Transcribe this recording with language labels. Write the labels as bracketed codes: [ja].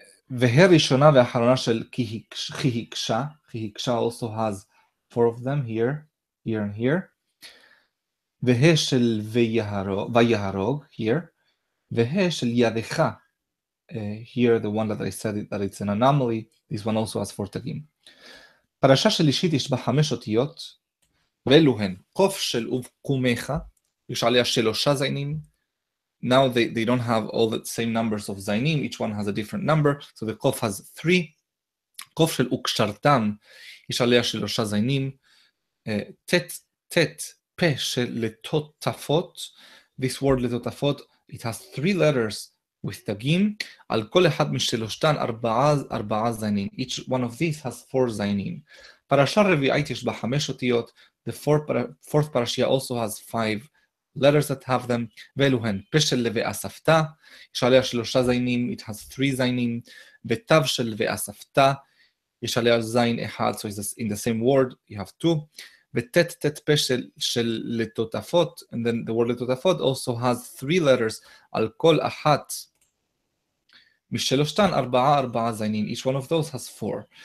[he] והה ראשונה והאחרונה של כי הקשה [en] also has 4 of them here, here and here. [he] והה של ויהרוג [en] here, [he] והה של ידך, [en] here the one that I said that it's an anomaly, this one also has 4 תגים. [he] פרשה שלישית יש בה 5 אותיות, ואלו הן קוף של ובקומך, יש עליה 3 זיינים. [en] Now they don't have all the same numbers of zainim, each one has a different number, so the kof has 3. [he] קוף של וקשרתם, יש עליה 3 זיינים. tet פה של לטוטפות, [en] this word לטוטפות, it has 3 letters with תגים, [he] על כל אחד משלושתן 4 זיינים. [en] Each one of these has 4 זיינים. [he] פרשה רביעית יש בה 5 אותיות, [en] the fourth parashia also has 5 letters that have them, [he] ואלו הן פה של ואספת, יש עליה 3 זיינים, [en] it has 3 זיינים, [he] בתו של ואספת, יש עליה זין אחד, [en] so it's in the same word, you have 2, [he] ותת פה של לטוטפות, [en] and then the word לטוטפות also has 3 letters, [he] על כל אחת משלושתן 4 זיינים, [en] each one of those has 4.